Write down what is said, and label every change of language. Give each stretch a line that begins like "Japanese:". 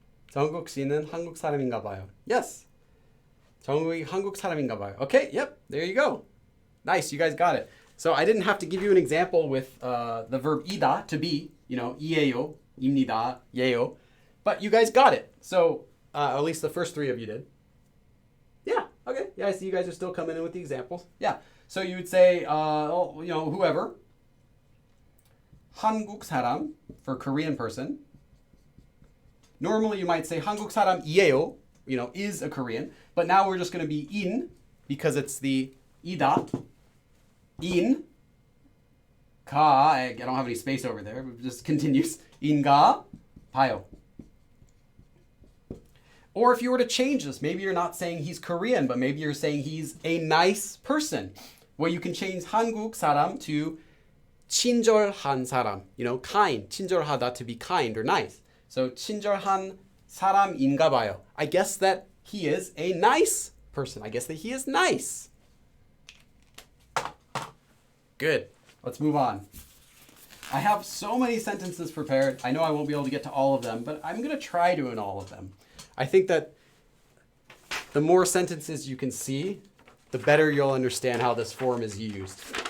Korean: 정국 씨는 한국 사람인가 봐요.
English: Yes.
Korean: 정국이 한국 사람인가 봐요.
English: Okay, yep, there you go. Nice, you guys got it. So I didn't have to give you an example with the verb 이다, to be, 이에요, 입니다, 예요. But you guys got it. So at least the first three of you did. Yeah, okay. Yeah, I see you guys are still coming in with the examples. Yeah, so you would say, whoever. 한국 사람 for Korean person. Normally you might say
Korean: 한국 사람이에요,
English: is a Korean. But now we're just going to be in because it's the 이다. In. 가. I don't have any space over there. It just continues.
Korean: 인가 봐요.
English: Or if you were to change this, maybe you're not saying he's Korean, but maybe you're saying he's a nice person. Well, you can change 한국 사람 to 친절한 사람, kind, 친절하다 to be kind or nice.
Korean: So 친절한 사람인가 봐요.
English: I guess that he is a nice person. I guess that he is nice. Good. Let's move on. I have so many sentences prepared. I know I won't be able to get to all of them, but I'm going to try doing all of them. I think that the more sentences you can see, the better you'll understand how this form is used.